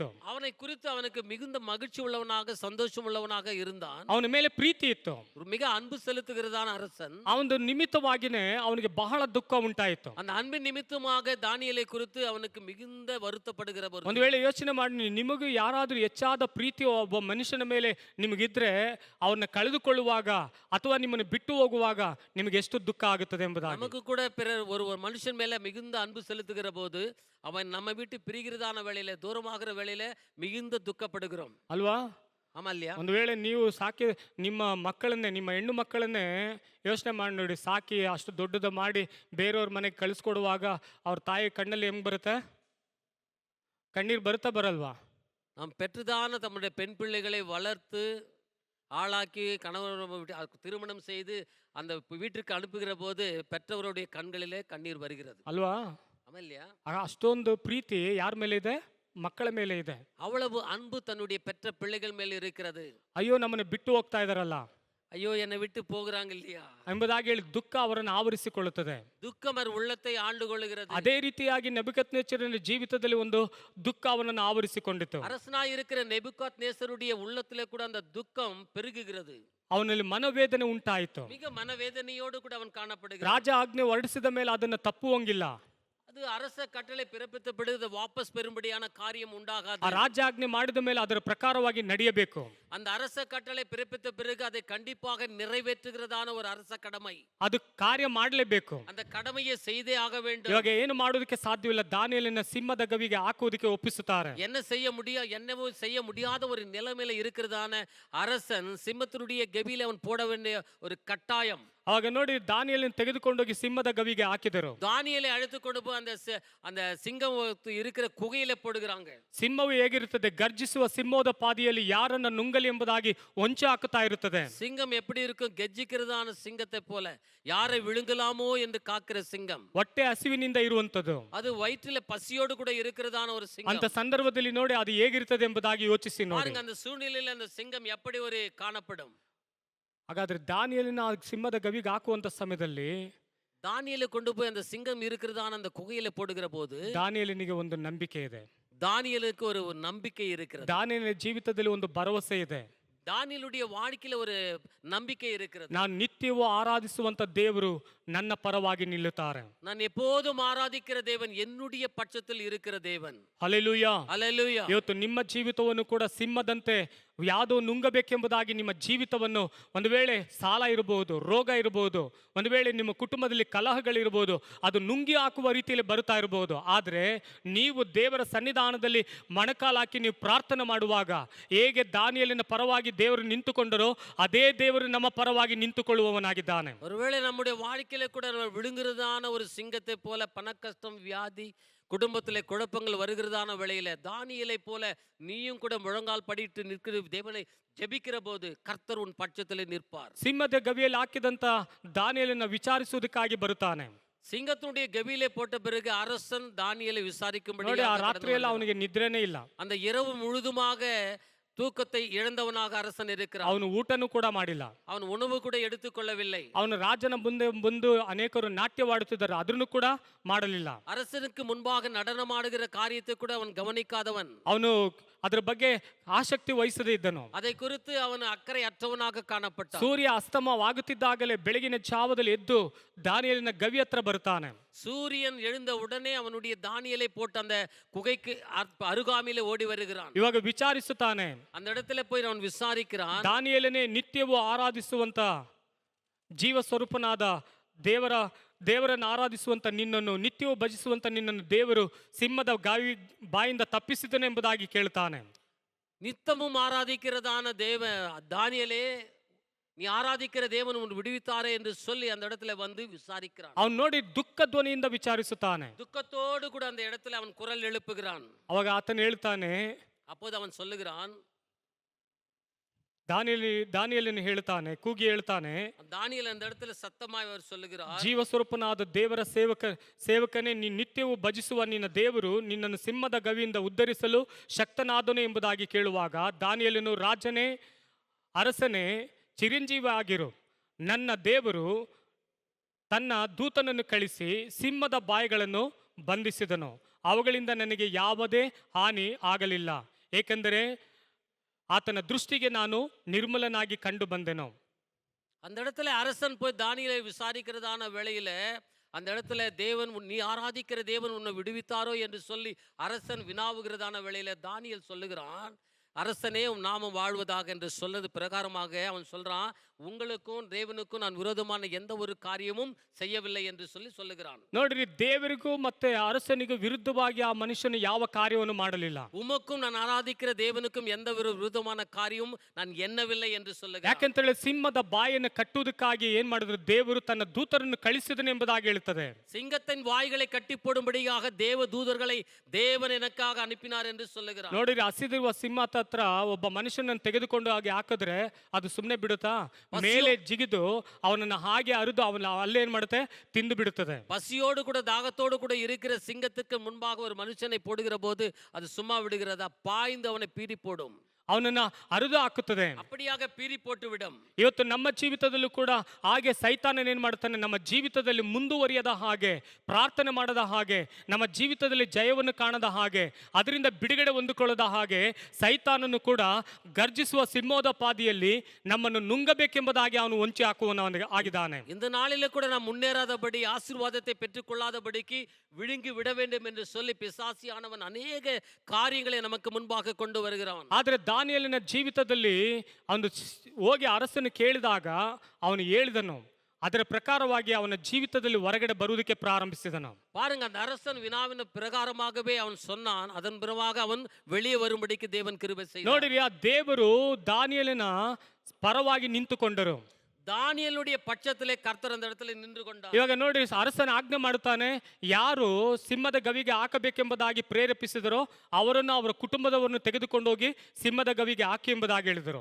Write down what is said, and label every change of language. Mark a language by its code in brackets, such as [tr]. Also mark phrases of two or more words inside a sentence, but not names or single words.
[ta] அவனை குறித்து அவனுக்கு மிகுந்த மகிழ்ச்சி உள்ளவனாக சந்தோஷம் உள்ளவனாக இருந்தான். [kn] ಅವನ ಮೇಲೆ ಪ್ರೀತಿ ಇತ್ತು. [ta] மிக அன்பு செலுத்துகிறதான அரசன். [kn] ಅವನ ನಿಮಿತ್ತವಾಗಿನೇ ಅವನಿಗೆ ಬಹಳ ದುಃಖ ಉಂಟಾಯಿತು. [ta] அந்த அன்பின் நிமித்தமாக தானியேலை குறித்து அவனுக்கு மிகுந்த வருத்தப்படுகிற [kn] ಒಂದು ವೇಳೆ ಯೋಚನೆ ಮಾಡಿ, ನಿಮಗೂ ಯಾರಾದ್ರೂ ಹೆಚ್ಚಾದ ಪ್ರೀತಿ ಒಬ್ಬ ಮನುಷ್ಯನ ಮೇಲೆ ನಿಮಗಿದ್ರೆ ಅವನ್ನ ಕಳೆದುಕೊಳ್ಳುವಾಗ ಅಥವಾ ನಿಮ್ಮನ್ನು ಬಿಟ್ಟು ಹೋಗುವಾಗ ನಿಮಗೆ ಎಷ್ಟು ದುಃಖ ಆಗುತ್ತದೆ ಎಂಬುದಾಗಿ. [ta] நமக்கு கூட ஒரு மனுஷன் மேல மிகுந்த அன்பு செலுத்துகிற போது அவன் நம்ம விட்டு பிரிகிறதான வேளையில தூரமாகிற வேளையில மிகுந்த துக்கப்படுகிறோம் [kn] ಅಲ್ವಾ? [ta] ஆமா இல்லையா? [kn] ಒಂದು ವೇಳೆ ನೀವು ಸಾಕಿ ನಿಮ್ಮ ಮಕ್ಕಳನ್ನೇ, ನಿಮ್ಮ ಹೆಣ್ಣು ಮಕ್ಕಳನ್ನೇ ಯೋಚನೆ ಮಾಡಿ ನೋಡಿ, ಸಾಕಿ ಅಷ್ಟು ದೊಡ್ಡದ ಮಾಡಿ ಬೇರೆಯವ್ರ ಮನೆಗೆ ಕಳಿಸ್ಕೊಡುವಾಗ ಅವ್ರ ತಾಯಿ ಕಣ್ಣಲ್ಲಿ ಹೆಂಗ್ ಬರುತ್ತೆ? ಕಣ್ಣೀರು ಬರುತ್ತಾ ಬರಲ್ವಾ? [ta] நாம் பெற்றுதான தம்முடைய பெண் பிள்ளைகளை வளர்த்து ஆளாக்கி கணவர் திருமணம் செய்து அந்த வீட்டிற்கு அனுப்புகிற போது பெற்றவருடைய கண்களிலே கண்ணீர் வருகிறது [kn] ಅಲ್ವಾ? [ta] ஆமா இல்லையா? [kn] ಅಷ್ಟೊಂದು ಪ್ರೀತಿ ಯಾರ ಮೇಲೆ ಇದೆ? ಮಕ್ಕಳ ಮೇಲೆ ಇದೆ. [ta] அவ்வளவு அன்பு தன்னுடைய பெற்ற பிள்ளைகள் மேல் இருக்கிறது. [kn] ಅಯ್ಯೋ, ನಮ್ಮನ್ನು ಬಿಟ್ಟು ಹೋಗ್ತಾ ಇದಾರಲ್ಲ, [ta] ஐயோ என்னை விட்டு போகிறாங்க இல்லையா [kn] ಎಂಬುದಾಗಿ ಹೇಳಿ ದುಃಖ ಅವರನ್ನು ಆವರಿಸಿಕೊಳ್ಳುತ್ತದೆ. [ta] துக்கம் அவர் உள்ளத்தை ஆண்டு கொள்ளுகிறது. [kn] ಅದೇ ರೀತಿಯಾಗಿ ನೆಬೂಕದ್ನೆಚ್ಚರನ ಜೀವಿತದಲ್ಲಿ ಒಂದು ದುಃಖ ಅವನನ್ನು ಆವರಿಸಿಕೊಂಡಿತು. [ta] அரசனாய் இருக்கிற நேபுகாத்நேசருடைய உள்ளத்திலே கூட அந்த துக்கம் பெருகுகிறது. [kn] ಅವನಲ್ಲಿ ಮನೋವೇದನೆ ಉಂಟಾಯಿತು. [ta] மிக மனவேதனையோடு கூட அவன் காணப்படுகிறான். [kn] ರಾಜ ಆಜ್ಞೆ ಹೊರಡಿಸಿದ ಮೇಲೆ ಅದನ್ನು ತಪ್ಪುವಂಗಿಲ್ಲ. [ta] அது அரச கட்டளை பிறப்பித்த பிறகு வாபஸ் பெறும்படியான காரியம் உண்டாகாது. [kn] ಆ ರಾಜ್ಯಾಜ್ಞೆ ಮಾಡಿದ ಮೇಲೆ ಅದರ ಪ್ರಕಾರವಾಗಿ ನಡೆಯಬೇಕು. [ta] அந்த அரச கட்டளை பிறப்பித்த பிறகு அதை கண்டிப்பாக நிறைவேற்றுகிறதான ஒரு அரச கடமை. [kn] ಅದು ಕಾರ್ಯ ಮಾಡಲೇಬೇಕು. [ta] அந்த கடமையை செய்தே ஆக வேண்டும். [kn] ಇವಾಗ ಏನು ಮಾಡೋದಕ್ಕೆ ಸಾಧ್ಯವಿಲ್ಲ. ದಾನಿಯೇಲನ ಸಿಂಹದ ಗವಿಗೆ ಹಾಕುವುದಕ್ಕೆ ಒಪ್ಪಿಸುತ್ತಾರೆ. [ta] என்னவோ செய்ய முடியாத ஒரு நிலைமையில இருக்கிறதான அரசன் சிம்மத்தினுடைய கெபியில அவன் போட வேண்டிய ஒரு கட்டாயம். [kn] ಅವಾಗ ನೋಡಿ ದಾನಿಯೇಲನ್ನು ತೆಗೆದುಕೊಂಡೋಗಿ ಸಿಂಹದ ಗವಿಗೆ ಹಾಕಿದರು. [ta] தானியேலை அழைத்து கொண்டு போய் அந்த சிங்கம் இருக்கிற குகையில போடுகிறாங்க. [kn] ಸಿಂಹವು ಹೇಗಿರುತ್ತದೆ? ಗರ್ಜಿಸುವ ಸಿಂಹದ ಪಾದಿಯಲ್ಲಿ ಯಾರನ್ನ ನುಂಗಲಿ ಎಂಬುದಾಗಿ ಹೊಂಚು ಹಾಕುತ್ತಾ ಇರುತ್ತದೆ. [ta] சிங்கம் எப்படி இருக்கும்? கெஜ்ஜிக்கிறதான சிங்கத்தை போல, யாரை விழுங்கலாமோ என்று காக்கிற சிங்கம். [kn] ಹೊಟ್ಟೆ ಹಸಿವಿನಿಂದ ಇರುವಂತದ್ದು. [ta] அது வயிற்றில பசியோடு கூட இருக்கிறதான ஒரு சிங்கம். [kn] ಅಂತ ಸಂದರ್ಭದಲ್ಲಿ ನೋಡಿ ಅದು ಹೇಗಿರ್ತದೆ ಎಂಬುದಾಗಿ ಯೋಚಿಸಿ ನೋಡಿ. [ta] பாருங்க அந்த சூழ்நிலையில அந்த சிங்கம் எப்படி ஒரு காணப்படும். [kn] ಹಾಗಾದ್ರೆ ದಾನಿಯೇಲನ ಸಿಂಹದ ಗವಿಗೆ ಹಾಕುವಂತ ಸಮಯದಲ್ಲಿ [ta] தானியேலை கொண்டு போய் அந்த சிங்கம் இருக்கிறதான அந்த குகையில போடுகிற போது [kn] ದಾನಿಯೇಲನಿಗೆ ಒಂದು ನಂಬಿಕೆ ಇದೆ. [ta] தானியேலுக்கு ஒரு நம்பிக்கை இருக்கிறது. [kn] ದಾನಿಯೇಲನ ಜೀವಿತದಲ್ಲಿ ಒಂದು ಭರವಸೆ ಇದೆ. [ta] தானியேலுடைய வாழ்க்கையில ஒரு நம்பிக்கை இருக்கிறது. [kn] ನಾನು ನಿತ್ಯವೂ ಆರಾಧಿಸುವಂತ ದೇವರು ನನ್ನ ಪರವಾಗಿ ನಿಲ್ಲುತ್ತಾರೆ. [ta] நான் எப்போதும் ஆராதிக்கிற தேவன் என்னுடைய பட்சத்தில் இருக்கிற தேவன். [kn] ಹಲ್ಲೆಲೂಯಾ. [ta] அல்லேலூயா. [kn] ಇವತ್ತು ನಿಮ್ಮ ಜೀವಿತವನ್ನು ಕೂಡ ಸಿಂಹದಂತೆ ಯಾವುದೋ ನುಂಗಬೇಕೆಂಬುದಾಗಿ ನಿಮ್ಮ ಜೀವಿತವನ್ನು ಒಂದು ವೇಳೆ ಸಾಲ ಇರಬಹುದು, ರೋಗ ಇರಬಹುದು, ಒಂದು ವೇಳೆ ನಿಮ್ಮ ಕುಟುಂಬದಲ್ಲಿ ಕಲಹಗಳಿರಬಹುದು, ಅದು ನುಂಗಿ ಹಾಕುವ ರೀತಿಯಲ್ಲಿ ಬರುತ್ತಾ ಇರಬಹುದು. ಆದರೆ ನೀವು ದೇವರ ಸನ್ನಿಧಾನದಲ್ಲಿ ಮೊಣಕಾಲಾಕಿ ನೀವು ಪ್ರಾರ್ಥನೆ ಮಾಡುವಾಗ ಹೇಗೆ ದಾನಿಯೇಲನ ಪರವಾಗಿ ದೇವರು ನಿಂತುಕೊಂಡರೋ ಅದೇ ದೇವರು ನಮ್ಮ ಪರವಾಗಿ ನಿಂತುಕೊಳ್ಳುವವನಾಗಿದ್ದಾನೆ. [ta] ஒருவேளை நம்முடைய வாழ்க்கையில கூட நம்ம விழுங்குறதான ஒரு சிங்கத்தை போல பணக்கஷ்டம், வியாதி, குடும்பத்திலே குழப்பங்கள் வருகிறதான வேளையில தானியேலை போல நீயும் கூட முழங்கால் படிட்டு நிற்கிற தேவனை ஜெபிக்கிற போது கர்த்தர் உன் பட்சத்திலே நிற்பார். [kn] ಸಿಂಹದ ಗವಿಯಲ್ಲಿ ಹಾಕಿದಂತ ದಾನಿಯೇಲನ ವಿಚಾರಿಸುವುದಕ್ಕಾಗಿ ಬರುತ್ತಾನೆ. [ta] சிங்கத்தினுடைய கவியிலே போட்ட பிறகு அரசன் தானியேலை விசாரிக்கும்படி [kn] ನೋಡಿ ಆ ರಾತ್ರಿಯೆಲ್ಲ ಅವನಿಗೆ ನಿದ್ರೆನೇ ಇಲ್ಲ. [ta] அந்த இரவு முழுதுமாக தூக்கத்தை இழந்தவனாக அரசன் இருக்கிறான். [kn] ಅವನು ಊಟನೂ ಕೂಡ ಮಾಡಿಲ್ಲ. [ta] அவன் உணவு கூட எடுத்துக்கொள்ளவில்லை. [kn] ಅವನು ರಾಜನ ಮುಂದೆ ಬಂದು ಅನೇಕರು ನಾಟ್ಯವಾಡುತ್ತಿದ್ದಾರೆ, ಅದನ್ನು ಕೂಡ ಮಾಡಲಿಲ್ಲ. [ta] அரசனுக்கு முன்பாக நடனமாடுகிற காரியத்தை கூட அவன் கவனிக்காதவன். [kn] ಅವನು ಅದರ ಬಗ್ಗೆ ಆಸಕ್ತಿ ವಹಿಸದೇ ಇದ್ದನು. [ta] அதை குறித்து அவன் அக்கறை அற்றவனாக காணப்பட்டான். [kn] ಸೂರ್ಯ ಅಸ್ತಮವಾಗುತ್ತಿದ್ದಾಗಲೇ ಬೆಳಗಿನ ಜಾವದಲ್ಲಿ ಎದ್ದು ದಾನಿಯೇಲನ ಗವಿ ಹತ್ರ ಬರ್ತಾನೆ. [ta] சூரியன் எழுந்த உடனே அவனுடைய தானியேலை போட்டு அந்த குகைக்கு அருகாமையிலே ஓடி வருகிறான். [kn] ಇವಾಗ ವಿಚಾರಿಸುತ್ತಾನೆ. [ta] அந்த இடத்துல போய் அவன் விசாரிக்கிறான். [kn] ದಾನಿಯೇಲನೇ ನಿತ್ಯವೂ ಆರಾಧಿಸುವಂತ ಜೀವ ಸ್ವರೂಪನಾದ ದೇವರನ್ನು ಆರಾಧಿಸುವಂತ ನಿನ್ನನ್ನು, ನಿತ್ಯವೂ ಭಜಿಸುವಂತ ನಿನ್ನನ್ನು ದೇವರು ಸಿಂಹದ ಬಾಯಿಂದ ತಪ್ಪಿಸಿದನು ಎಂಬುದಾಗಿ ಕೇಳ್ತಾನೆ. [ta] நித்தமும் ஆராதிக்கிறதான தானியேலே, நீ ஆராதிக்கிற தேவன் உன் விடுவித்தாரே என்று சொல்லி அந்த இடத்துல வந்து விசாரிக்கிறான். [kn] ಅವನು ನೋಡಿ ದುಃಖ ಧ್ವನಿಯಿಂದ ವಿಚಾರಿಸುತ್ತಾನೆ. [ta] துக்கத்தோடு கூட அந்த இடத்துல அவன் குரல் எழுப்புகிறான். [kn] ಅವಾಗ ಆತನು ಹೇಳ್ತಾನೆ, [ta] அப்போது அவன் சொல்லுகிறான், [kn] ದಾನಿಯೇಲನು ಹೇಳ್ತಾನೆ, ಕೂಗಿ ಹೇಳ್ತಾನೆ, [ta] தானியேல் அந்த இடத்துல சத்தமாய் அவர் சொல்லுகிறார், [kn] ಜೀವ ಸ್ವರೂಪನಾದ ದೇವರ ಸೇವಕನೇ, ನೀ ನಿತ್ಯವೂ ಭಜಿಸುವ ನಿನ್ನ ದೇವರು ನಿನ್ನನ್ನು ಸಿಂಹದ ಗವಿಯಿಂದ ಉದ್ಧರಿಸಲು ಶಕ್ತನಾದನು ಎಂಬುದಾಗಿ ಕೇಳುವಾಗ ದಾನಿಯೇಲನು, ರಾಜನೇ, ಅರಸನೇ, ಚಿರಂಜೀವಿ ಆಗಿರು, ನನ್ನ ದೇವರು ತನ್ನ ದೂತನನ್ನು ಕಳಿಸಿ ಸಿಂಹದ ಬಾಯಿಗಳನ್ನು ಬಂಧಿಸಿದನು, ಅವುಗಳಿಂದ ನನಗೆ ಯಾವುದೇ ಹಾನಿ ಆಗಲಿಲ್ಲ, ಏಕೆಂದರೆ ಆತನ ದೃಷ್ಟಿಗೆ ನಾನು ನಿರ್ಮಲನಾಗಿ ಕಂಡು ಬಂದೆನು. [ta] அந்த இடத்துல அரசன் போய் தானியேலை விசாரிக்கிறதான வேளையில அந்த இடத்துல தேவன், நீ ஆராதிக்கிற தேவன் உன்னை விடுவித்தாரோ என்று சொல்லி அரசன் வினாவுகிறதான வேளையில தானியேல் சொல்லுகிறான், அரசனே உன் நாமம் வாழ்வதாக என்று சொன்னது பிரகாரமாக அவன் சொல்றான், உங்களுக்கும் தேவனுக்கும் நான் விரோதமான எந்த ஒரு காரியமும் செய்யவில்லை என்று சொல்லுகிறான். [kn] ನೋಡ್ರಿ, ದೇವರಿಗೂ ಮತ್ತೆ ಅರಸನಿಗೂ ವಿರುದ್ಧವಾಗಿ ಆ ಮನುಷ್ಯನು ಯಾವ ಕಾರ್ಯವನ್ನು ಮಾಡಲಿಲ್ಲ. [ta] உமக்கும் நான் ஆராதிக்கிற தேவனுக்கும் எந்த ஒரு விரோதமான காரியமும் நான் எண்ணவில்லை என்று சொல்லுகிறான். [kn] ಯಾಕೆಂತೇಳಿ ಸಿಂಹದ ಬಾಯನ್ನು ಕಟ್ಟುವುದಕ್ಕಾಗಿ ಏನ್ ಮಾಡಿದ್ರು, ದೇವರು ತನ್ನ ದೂತರನ್ನು ಕಳಿಸಿದನು ಎಂಬುದಾಗಿ ಹೇಳುತ್ತದೆ. [ta] சிங்கத்தின் வாய்களை கட்டி போடும்படியாக தேவ தூதர்களை தேவன் எனக்காக அனுப்பினார் என்று சொல்லுகிறான். [kn] ನೋಡಿರಿ, ಹಸಿದಿರುವ ಸಿಂಹ ಹತ್ರ ಒಬ್ಬ ಮನುಷ್ಯನನ್ನು ತೆಗೆದುಕೊಂಡು ಹಾಗೆ ಹಾಕಿದ್ರೆ ಅದು ಸುಮ್ಮನೆ ಬಿಡುತ್ತಾ? ಮೇಲೆ ಜಿಗಿದು ಅವನನ್ನು ಹಾಗೆ ಅರಿದು ಅವನ ಅಲ್ಲೇನ್ ಮಾಡುತ್ತೆ, ತಿಂದು ಬಿಡುತ್ತದೆ. [ta] பசியோடு கூட தாகத்தோடு கூட இருக்கிற சிங்கத்துக்கு முன்பாக ஒரு மனுஷனை போடுகிற போது அது சும்மா விடுகிறதா? பாய்ந்து அவனை பீறி போடும், [kn] ಅವನನ್ನ ಅರಿದು ಹಾಕುತ್ತದೆ. [ta] அப்படியாக பீறி போட்டு விடும். [kn] ಇವತ್ತು ನಮ್ಮ ಜೀವಿತದಲ್ಲೂ ಕೂಡ ಹಾಗೆ ಸೈತಾನ ಏನ್ ಮಾಡ್ತಾನೆ, ನಮ್ಮ ಜೀವಿತದಲ್ಲಿ ಮುಂದುವರಿಯದ ಹಾಗೆ, ಪ್ರಾರ್ಥನೆ ಮಾಡದ ಹಾಗೆ, ನಮ್ಮ ಜೀವಿತದಲ್ಲಿ ಜಯವನ್ನು ಕಾಣದ ಹಾಗೆ, ಅದರಿಂದ ಬಿಡುಗಡೆ ಹೊಂದಿಕೊಳ್ಳದ ಹಾಗೆ ಸೈತಾನನು ಕೂಡ ಗರ್ಜಿಸುವ ಸಿಂಹದ ಪಾದಿಯಲ್ಲಿ ನಮ್ಮನ್ನು ನುಂಗಬೇಕೆಂಬುದಾಗಿ ಅವನು ಹೊಂಚಿ ಹಾಕುವವನು ಆಗಿದ್ದಾನೆ. [ta] இந்த நாளில கூட நாம் முன்னேறாதபடி, ஆசீர்வாதத்தை பெற்றுக்கொள்ளாதபடிக்கு விழுங்கி விட வேண்டும் என்று சொல்லி பிசாசியானவன் அநேக காரியங்களை நமக்கு முன்பாக கொண்டு வருகிறான். [kn] ಆದರೆ ದಾನಿಯೇಲನ ಜೀವಿತದಲ್ಲಿ ಅವನು ಹೋಗಿ ಅರಸನು ಕೇಳಿದಾಗ ಅವನು ಹೇಳಿದನು, ಅದರ ಪ್ರಕಾರವಾಗಿ ಅವನ ಜೀವಿತದಲ್ಲಿ ಹೊರಗಡೆ ಬರುವುದಕ್ಕೆ ಪ್ರಾರಂಭಿಸಿದನು. [ta] பாருங்க, அந்த அரசன் வினாவின பிரகாரமாகவே அவன் சொன்னான், அதன் பிறவாக அவன் வெளியே வரும்படிக்கு தேவன் கிருபை செய்தார். [kn] ನೋಡಿರಿ, ಆ ದೇವರು ದಾನಿಯೇಲನ ಪರವಾಗಿ ನಿಂತುಕೊಂಡರು. [ta] தானியேலுடைய பட்சத்திலே கர்த்தர் அந்த இடத்துல நின்று கொண்டார். [kn] ಇವಾಗ ನೋಡಿ, ಅರಸನ ಆಜ್ಞೆ ಮಾಡುತ್ತಾನೆ, ಯಾರು ಸಿಂಹದ ಗವಿಗೆ ಹಾಕಬೇಕೆಂಬುದಾಗಿ ಪ್ರೇರೇಪಿಸಿದರೋ ಅವರನ್ನು ಅವರ ಕುಟುಂಬದವರನ್ನು ತೆಗೆದುಕೊಂಡು ಹೋಗಿ ಸಿಂಹದ ಗವಿಗೆ ಹಾಕಿ ಎಂಬುದಾಗಿ ಹೇಳಿದರು.